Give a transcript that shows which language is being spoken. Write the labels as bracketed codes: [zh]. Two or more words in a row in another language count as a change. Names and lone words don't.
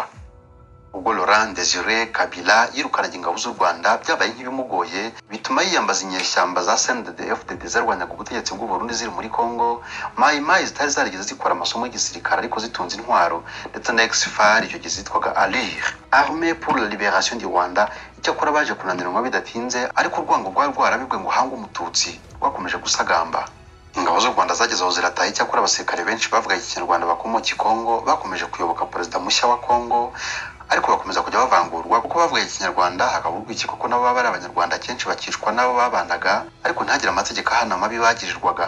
[rw] Ubwo Laurent Désiré Kabila yirukanaga ingabo z'u Rwanda, byabaye nk'ibimugoye, bituma yiyambaza inyeshyamba za CNDD-FDD zarwanyaga ubutegetsi bw'u Burundi ziri muri Kongo. Mai Mai zitari zarigeze zikora amasomo y'igisirikare ariko zitunze intwaro, ndetse na ex-FAR icyo gihe zitwaga ALIR, [fr] Armée pour la Libération du Rwanda. [rw] Icyakora baje kunanirwa bidatinze, ariko urwango rwari rwarabibwe ngo hanga umututsi rwakomeje gusagamba. Ingabo z'u Rwanda zageze aho zirataha. Icyakora abasirikare benshi bavuga ikinyarwanda bakomoka Kongo bakomeje kuyoboka perezida mushya wa Kongo, ariko bakomeza kujya bavangurwa kuko bavuga ikinyarwanda hakaburwa iki, kuko nabo baba ari abanyarwanda kenshi bakicwa nabo babanaga, ariko ntagire amategeko ahana amabi bagirirwaga.